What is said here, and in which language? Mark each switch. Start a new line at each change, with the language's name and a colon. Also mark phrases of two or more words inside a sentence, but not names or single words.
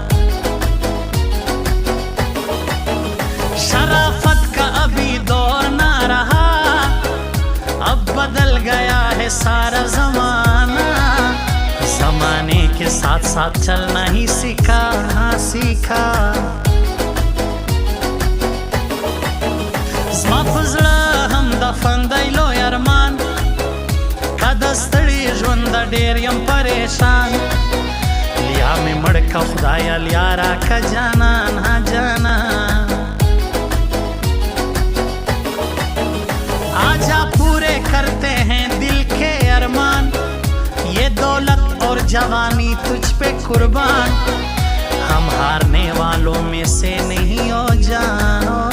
Hindi: शराफत का अभी दौर ना रहा अब बदल गया है सारा जमाना जमाने के साथ साथ चलना ही सीखा हाँ सीखा
Pashto: زما فزړه هم دفن دی لوی ارمان که د ستړي ژونده ډېر یم پریشان لیا مې مړ که خدایه لیا راکه جانان ها جانان
Hindi: आजा पूरे करते हैं दिल के अरमान ये दौलत और जवानी तुझ पे कुर्बान हम हारने वालों में से नहीं हो जान